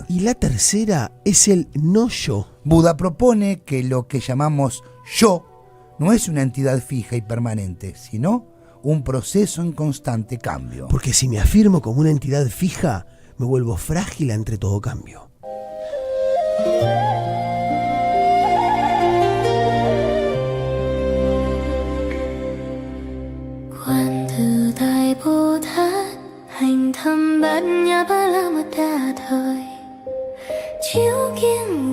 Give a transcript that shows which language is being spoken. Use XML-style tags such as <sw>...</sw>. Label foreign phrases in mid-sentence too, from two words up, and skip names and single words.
<es>Y la tercera es el no yo. Buda propone que lo que llamamos yo no es una entidad fija y permanente, sino un proceso en constante cambio. Porque si me afirmo como una entidad fija, me vuelvo frágil ante todo cambio.</es> <vi>hành thâm bát nhã ba la mật đa thời chiếu kiến</vi>